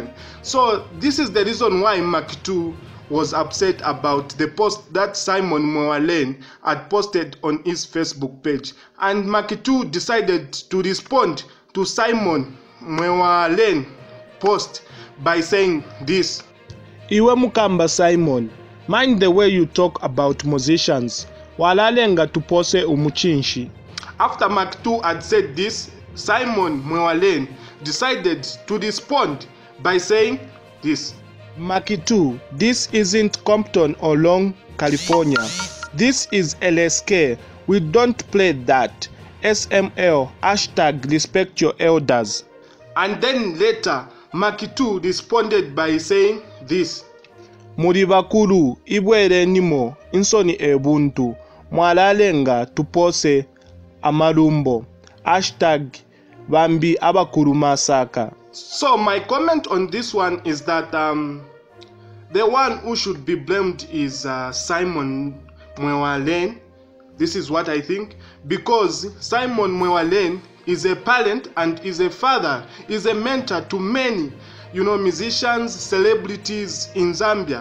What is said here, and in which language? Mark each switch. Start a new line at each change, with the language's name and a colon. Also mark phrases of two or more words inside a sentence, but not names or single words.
English: So this is the reason why Makitu was upset about the post that Simon Mwewalen had posted on his Facebook page. And Makitu decided to respond to Simon Mwewalen post by saying this:
Bemba: Iwe mukamba
English: Simon, mind the way you talk about musicians.
Bemba: Walalenga tupose umuchinshi.
English: After Makitu had said this, Simon Mwewalen decided to respond by saying this: Makitu, this isn't Compton or Long, California. This is LSK. We don't play that. SML, hashtag respect your elders. And then later, Makitu responded by saying this:
Bemba: Muri bakuru ibwere nimo insoni ebuntu mwalalenga tupose amalumbo hashtag bambi abakuru masaka.
English: So my comment on this one is that the one who should be blamed is Simon Mwewalen. This is what I think, because Simon Mwewalen is a parent and is a father, is a mentor to many musicians, celebrities in Zambia.